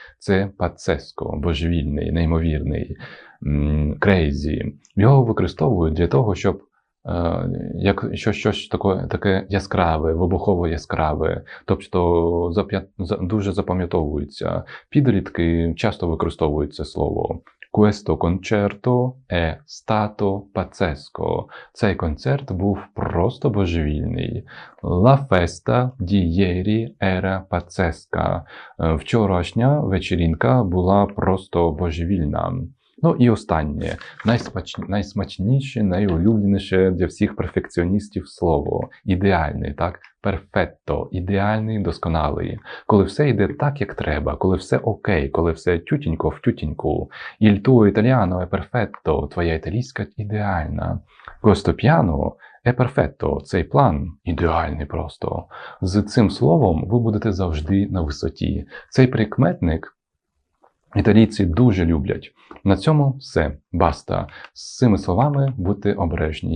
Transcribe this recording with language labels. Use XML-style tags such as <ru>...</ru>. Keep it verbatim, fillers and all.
<uk>Це пацеско, божевільний, неймовірний, крейзі. Його використовують для того, щоб е, як що, щось таке, таке яскраве, вибухово яскраве, тобто зап'я- за- дуже запам'ятовується. Підлітки часто використовують це слово.</uk> <it>Questo concerto è stato pazzesco.</it> <uk>Цей концерт був просто божевільний.</uk> <it>La festa di ieri era pazzesca.</it> <uk>Е, Вчорашня вечірінка була просто божевільна. Ну і останнє, найсмач... найсмачніше, найулюбленіше для всіх перфекціоністів слово. Ідеальний, так? Перфетто, ідеальний, досконалий. Коли все йде так, як треба, коли все окей, коли все тютінько в тютіньку.</uk> <it>Il tuo italiano è perfetto,</it> <uk>твоя італійська ідеальна.</uk> <it>Questo piano è perfetto,</it> <uk>цей план ідеальний просто. З цим словом ви будете завжди на висоті. Цей прикметник італійці дуже люблять. На цьому все, баста. З цими словами будьте обережні.</uk>